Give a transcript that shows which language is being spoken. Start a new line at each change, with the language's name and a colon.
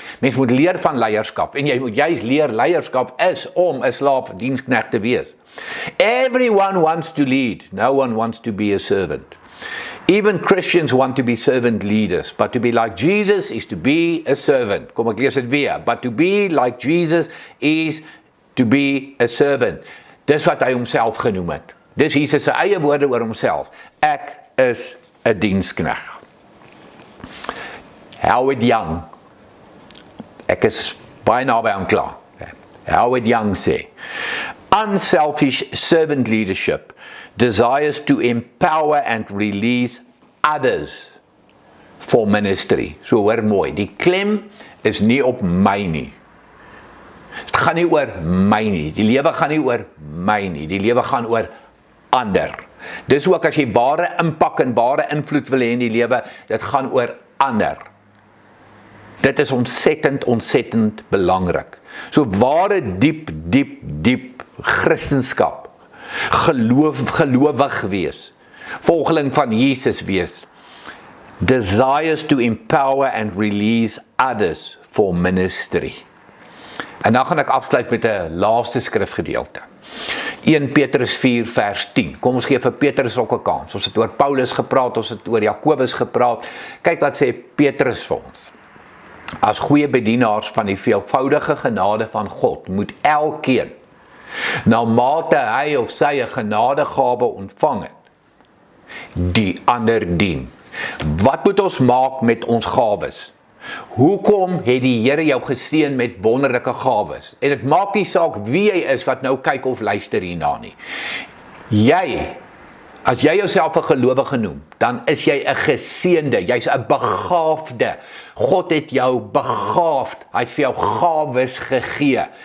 Afrikaans: Mens moet leer van leierskap, en jy moet juist leer, leierskap is om 'n slaaf diensknegt te wees.
English: Everyone wants to lead, no one wants to be a servant. Even Christians want to be servant leaders, but to be like Jesus is to be a servant.
Afrikaans: Kom ek lees dit weer,
English: but to be like Jesus is to be a servant.
Afrikaans: Dis wat hy homself genoem het. Dis Jesus se eie woorde oor homself. Ek is 'n dienskneg. Howard Young, ek is baie naby aan klaar.
English: Howard Young sê, unselfish servant leadership desires to empower and release others for ministry.
Afrikaans: So hoor mooi, die klem is nie op my nie. Dit gaan nie oor my nie, die lewe gaan nie oor my nie, die lewe gaan oor ander. Dis ook as jy ware impak en ware invloed wil hê in die lewe, dit gaan oor ander. Dit is ontsettend belangrik. So ware diep Christenskap, gelowig wees, volgeling van Jesus wees,
English: desires to empower and release others for ministry.
Afrikaans: En dan gaan ek afsluit met 'n laaste skrifgedeelte. 1 Petrus 4 vers 10. Kom ons gee vir Petrus ook 'n kans. Ons het oor Paulus gepraat, ons het oor Jakobus gepraat. Kyk wat sê Petrus vir ons. As goeie bedienaars van die veelvoudige genade van God, moet elkeen, na mate hy of sy 'n genadegawe ontvang het, die ander dien. Wat moet ons maak met ons gawes? Hoekom het die Here jou geseën met wonderlike gawes? En dit maak nie saak wie jy is wat nou kyk of luister hierna nie. As jy jouself 'n gelowige noem, dan is jy 'n geseënde, jy's 'n begaafde. God het jou begaafd, hy het vir jou gawes gegee.